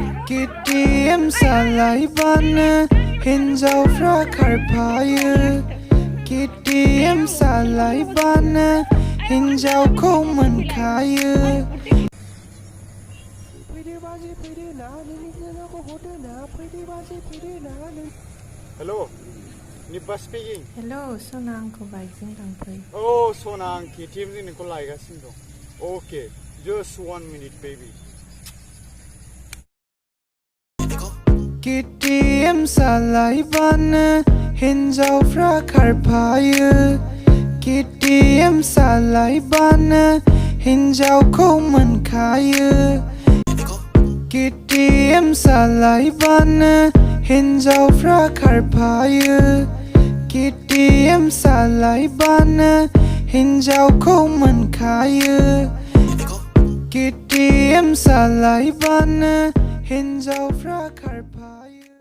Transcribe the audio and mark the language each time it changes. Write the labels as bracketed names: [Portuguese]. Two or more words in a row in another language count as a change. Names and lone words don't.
[Bodo] KTM सालायबानो हिन्जावफ्रा खारफायो KTM सालायबानो हिन्जावखौ मोनखायो [English] Hello, Nipa speaking. [Bodo] Hello, Sona आंखौ बाइकजों लांफै। Oh, Sona, आं KTM जों नोंखौ लायगासिनो दं. [English] Okay, just 1 minute, baby. [Bodo] KTM सालायबानो हिन्जावफ्रा खारफायो KTM सालायबानो हिन्जावखौ मोनखायो KTM सालायबानो हिन्जावफ्रा खारफायो KTM सालायबानो हिन्जावखौ मोनखायो KTM सालायबानो हिन्जावफ्रा खारफायो